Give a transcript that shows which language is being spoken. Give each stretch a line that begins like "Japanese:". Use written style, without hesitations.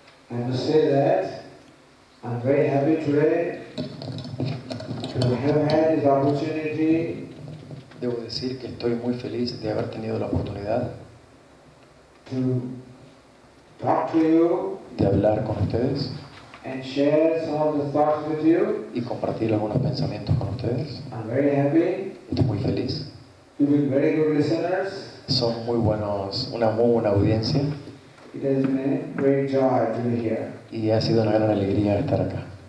English: I must say that I'm very happy today to have had this opportunity
Spanish: Debo decir que estoy muy feliz de haber tenido la oportunidad
English: to talk to you
Spanish: de hablar con ustedes
English: and share some of the thoughts with you.
Spanish: y compartir algunos pensamientos con ustedes.
English: I'm very happy.
Spanish: Estoy muy feliz.
English: You've been very good listeners.
Spanish: Son muy buenos, una muy buena audiencia
English: It has been a great joy to be here.
Spanish: y ha sido una gran alegría estar acá.